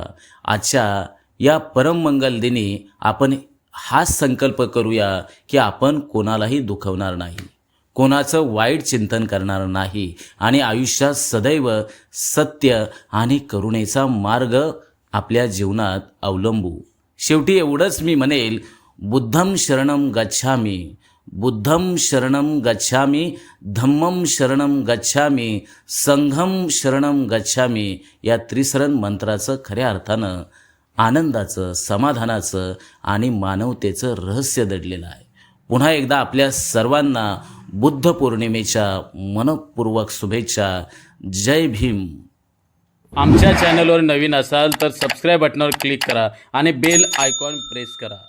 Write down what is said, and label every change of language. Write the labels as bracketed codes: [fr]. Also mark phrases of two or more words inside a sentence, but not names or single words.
[mr] आजच्या या परममंगल दिनी आपण हाच संकल्प करूया की आपण कोणालाही दुखवणार नाही, कोणाचं वाईट चिंतन करणार नाही आणि आयुष्यात सदैव सत्य आणि करुणेचा मार्ग आपल्या जीवनात अवलंबू. शेवटी एवढंच मी म्हणेल, [pi] बुद्धं शरणं गच्छामि, बुद्धं शरणं गच्छामि, धम्मं शरणं गच्छामि, संघं शरणं गच्छामि [mr] या त्रिसरण मंत्राचं खऱ्या अर्थानं आनंदाचं, समाधानाचं आणि मानवतेचं रहस्य दडलेलं आहे. पुन्हा एकदा आपल्या सर्वांना बुद्ध पौर्णिमेच्या मनपूर्वक शुभेच्छा. जय भीम. आमच्या चॅनलवर नवीन असाल तर सबस्क्राईब बटनावर क्लिक करा आणि [en] bell icon press [mr] करा.